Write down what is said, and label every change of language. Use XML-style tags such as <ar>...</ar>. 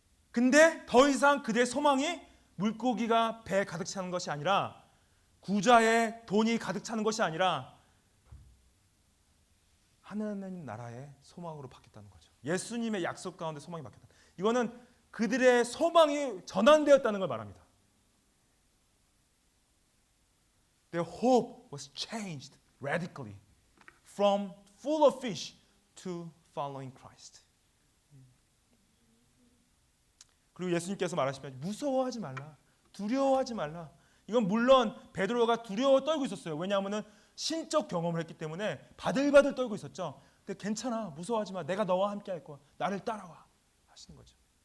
<ko>근데 더 이상 그들의 소망이 물고기가 배에 가득 차는 것이 아니라, 구자의 돈이 가득 차는 것이 아니라 하나님 나라의 소망으로 바뀌었다는 거죠. 예수님의 약속 가운데 소망이 바뀌었다. 이거는 그들의 소망이 전환되었다는 걸 말합니다.</ko> <en>Their hope was changed radically from full of fish to following Christ.</en> <ko>그리고 예수님께서 말하시면 무서워하지 말라, 두려워하지 말라. 이건 물론 베드로가 두려워 떨고 있었어요. 왜냐하면 신적 경험을 했기 때문에 바들바들 떨고 있었죠. 근데 괜찮아, 무서워하지 마, 내가 너와 함께 할 거야, 나를 따라와 하시는 거죠.</ko>